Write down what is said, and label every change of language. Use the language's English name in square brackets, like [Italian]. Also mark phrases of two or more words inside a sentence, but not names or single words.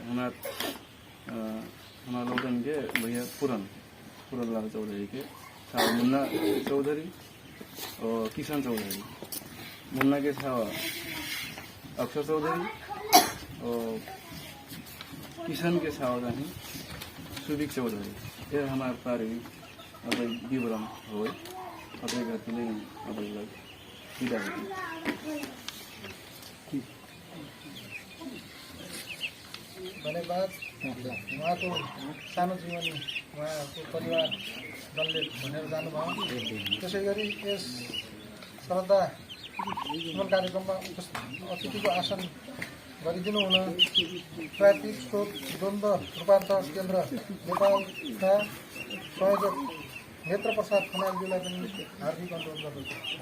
[Dangaura Tharu] हमारा लोगन के भैया पुरनलाल चौधरी के छावा मुन्ना चौधरी और किशन चौधरी मुन्ना के छावा अक्षर चौधरी और किशन के छावा चाहिँ सुबिक चौधरी ये हमारे पारी अब विवरण हो अपने घर के लिए अब विदा [Nepali] धन्यवाद उहाँको सानो जीवनी उहाँको परिवार दलले भनेर जानुभयो त्यसै गरी यस श्रद्धा सुमन कार्यक्रममा अतिथिको आसन गरिदिनु हुन ट्राफिक स्रोत द्वन्द्व रूपान्तर केन्द्र नेपालका संयोजक नेत्र प्रसाद खनालजीलाई पनि हार्दिक अनुरोध गर्दछु